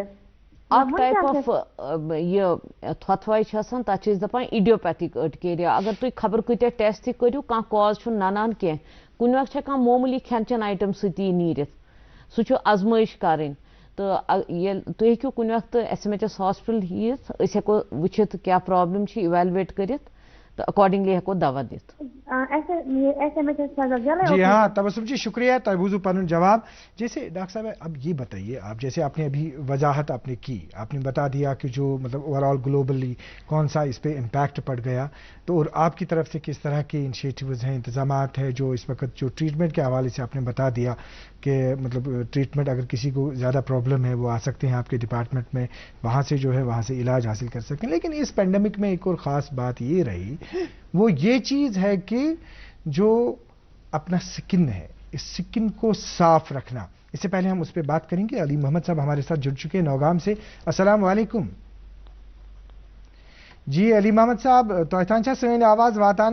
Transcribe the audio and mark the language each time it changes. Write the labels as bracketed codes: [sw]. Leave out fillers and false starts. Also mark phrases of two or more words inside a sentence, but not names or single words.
[ks] اکھ [en] type of [ks] یہ تھۄتھواے چھِ آسان تتھ چھِ أسۍ دپان ایڈیوپیتھک أٹکیریا اگر تُہۍ خبر کۭتیاہ ٹیسٹ تہِ کٔرِو کانٛہہ کاز چھُنہٕ ننان کینٛہہ کُنہِ وقتہٕ چھےٚ کانٛہہ معموٗلی کھٮ۪ن چٮ۪ن آیٹم سۭتی یی نیٖرِتھ سُہ چھُ ازمٲیش کرٕنۍ تہٕ ییٚلہِ تُہۍ ہیٚکِو کُنہِ وقتہٕ SMHS ہاسپٹل یِتھ أسۍ ہٮ۪کو وٕچھِتھ کیٛاہ پرابلم چھِ اِویلویٹ کٔرِتھ تو اکارڈنگلی ہیکو دوا دِتھ [ur] جی ہاں تبسم جی شکریہ [ks] تبوزو پنن جواب [ur] جیسے ڈاکٹر صاحب اب یہ بتائیے آپ جیسے آپ نے ابھی وضاحت آپ نے کی آپ نے بتا دیا کہ جو مطلب [en] over all globally [ur] کون سا اس پہ امپیکٹ پڑ گیا تو اور آپ کی طرف سے کس طرح کے انیشیٹیوز ہیں انتظامات ہیں جو اس وقت جو ٹریٹمنٹ کے حوالے سے آپ نے بتا دیا کہ مطلب ٹریٹمنٹ اگر کسی کو زیادہ پرابلم ہے وہ آ سکتے ہیں آپ کے ڈپارٹمنٹ میں وہاں سے جو ہے وہاں سے علاج حاصل کر سکتے ہیں لیکن اس پینڈیمک میں ایک اور خاص بات یہ رہی وہ یہ چیز ہے کہ جو اپنا سکن ہے اس سکن کو صاف رکھنا اس سے پہلے ہم اس پہ بات کریں گے علی محمد صاحب ہمارے ساتھ جڑ چکے ہیں نوگام سے السلام علیکم جی علی محمد صاحب [ks] تو سین آواز واتان